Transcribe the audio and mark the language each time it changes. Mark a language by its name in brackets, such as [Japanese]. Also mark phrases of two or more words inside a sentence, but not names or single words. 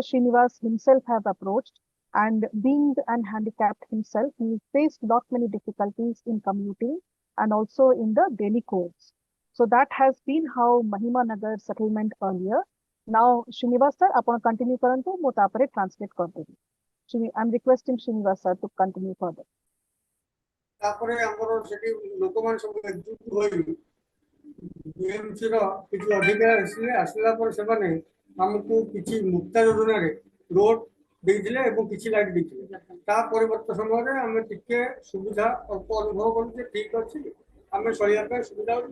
[English] Srinivas himself have approached, and being an handicapped himself, he faced lot many difficulties in commuting and also in the daily course. So that has been how Mahima Nagar settlement earlier. Now, Srinivas sir, upon continue karantu, [Odia] ମୁଁ ତାପରେ translate କରିଦେବି. [English] I'm requesting Srinivas sir to continue further. [Odia] ତାପରେ ଆମର ସେଠି ଲୋକମାନେ ସବୁ ଏକଜୁଟ ହୋଇ ବିଏମସି ର କିଛି ଅଧିକାର ଆସିଲା ପରେ ସେମାନେ ଆମକୁ କିଛି ମୁକ୍ତା ଯୋଜନାରେ ରୋଡ ଦେଇଥିଲେ ଏବଂ କିଛି ଲାଇଟ୍ ଦେଇଥିଲେ। ତା ପରିବର୍ତ୍ତ ସମୟରେ ଆମେ ଟିକେ ସୁବିଧା ଅଳ୍ପ ଅନୁଭବ କଲୁ ଯେ ଠିକ ଅଛି ଆମେ ଚଳିବା ପାଇଁ ସୁବିଧା ହେଉଛି।